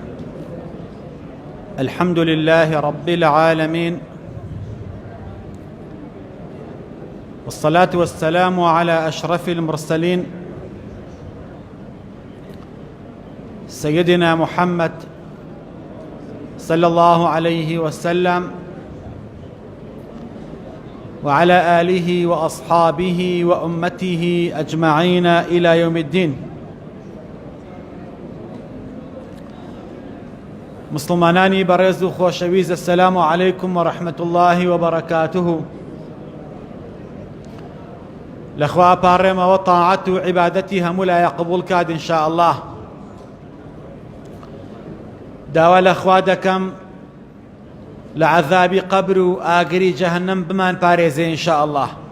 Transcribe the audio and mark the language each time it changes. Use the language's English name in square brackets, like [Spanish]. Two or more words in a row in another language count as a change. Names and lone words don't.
[Arabic] الحمد لله رب العالمين، والصلاة والسلام على أشرف المرسلين سيدنا محمد صلى الله عليه وسلم وعلى آله وأصحابه وأمته أجمعين إلى يوم الدين. [Central Kurdish] مسلمانانی بەڕێز و خۆشەویست، [Arabic] السلام عليكم ورحمة الله وبركاته. [Central Kurdish] لەخوا پاڕێمەوە تاعەت و عیبادەتی هەموو لایە قبوڵ کات [Arabic] ئینشاء الله. [Central Kurdish] داوا لەخوا دەکەم لە عەذابی قەبر و ئاگری جەهەنەم بمان پارێزێ [Arabic] ئینشاء الله.